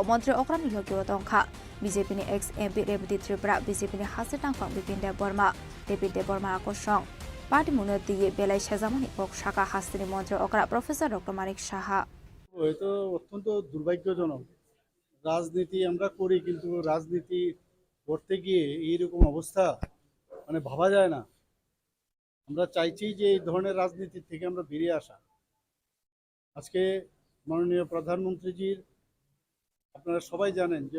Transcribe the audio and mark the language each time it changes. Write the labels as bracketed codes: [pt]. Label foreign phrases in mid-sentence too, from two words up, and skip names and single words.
[trp] Montri Okrani Logiwa Tongkha BJP ni [en] ex MP [trp] Deputy Tripura BJP ni Hase Tangphang Bipin Deborma Debi Deborma Akosong Party Munati Belai Shazamani Kok Shaka Hastini Montri Okra Professor Dr. Marik Shaha [bn] হয়তো অত্যন্ত দুর্ভাগ্যজনক রাজনীতি আমরা করি কিন্তু রাজনীতি করতে গিয়ে এইরকম অবস্থা মানে ভাবা যায় না আমরা চাইছি যে এই ধরনের রাজনীতি থেকে আমরা বেরিয়ে আসা আজকে মাননীয় প্রধানমন্ত্রীজির আপনারা সবাই জানেন যে